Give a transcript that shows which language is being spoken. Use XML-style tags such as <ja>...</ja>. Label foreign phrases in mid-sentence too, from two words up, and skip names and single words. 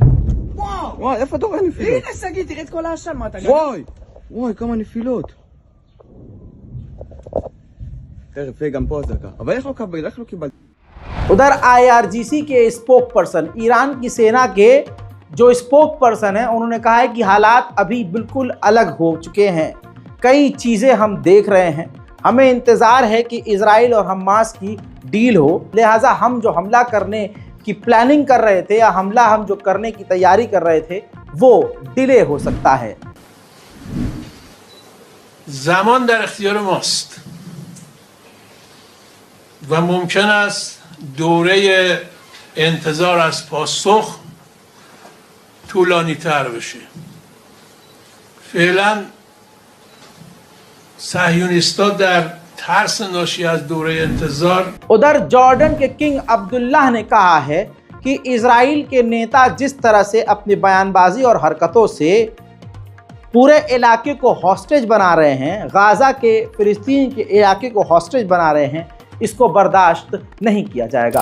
<he>וואו! איפה אתה רואה נפילות? הנה שגיא, תראה את כל העשן, מה אתה... וואי, כמה נפילות! תכף, גם פה אזעקה. אבל איך לא קיבלת?</he> <hi>उधर IRGC के</hi> <en>spoke person,</en> <hi>ईरान की सेना के जो</hi> <en>spoke person</en> <hi>है, उन्होंने कहा है कि हालात अभी बिल्कुल अलग हो चुके हैं। कई चीज़ें हम देख रहे हैं। हमें इंतज़ार है कि इजराइल और हमास की डील हो, लिहाजा हम जो हमला करने की प्लानिंग कर रहे थे या हमला हम जो करने की तैयारी कर रहे थे वो डिले हो सकता है।</hi> <fa>زمان در اختیار ماست و ممکن است دوره انتظار از پاسخ طولانی تر بشه. فعلا صهیونیست‌ها در ترس ناشی از دوره انتظار</fa> <hi>उधर जॉर्डन के किंग अब्दुल्लाह ने कहा है कि इजराइल के नेता जिस तरह से अपनी बयानबाजी और हरकतों से पूरे इलाके को हॉस्टेज बना रहे हैं, गाज़ा के फिलिस्तीन के इलाके को हॉस्टेज बना रहे हैं, इसको बर्दाश्त नहीं किया जाएगा।</hi>